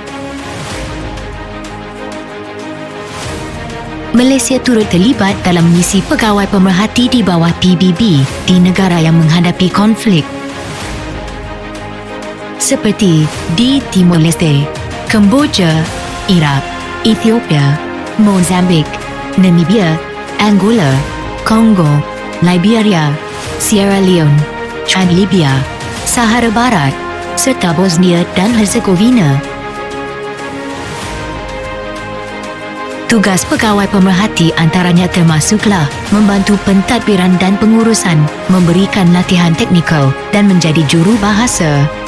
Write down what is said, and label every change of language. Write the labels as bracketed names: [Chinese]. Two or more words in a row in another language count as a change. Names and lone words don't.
[Malay] Malaysia turut terlibat dalam misi Pegawai Pemerhati di bawah PBB di negara yang menghadapi konflik seperti di Timor Leste, Kemboja, Iraq, Ethiopia, Mozambik, Namibia, Angola, Kongo, Liberia, Sierra Leone, Chad, Libya, Sahara Barat, serta Bosnia dan Herzegovina. Tugas pegawai pemerhati antaranya termasuklah membantu pentadbiran dan pengurusan, memberikan latihan teknikal dan menjadi juru bahasa.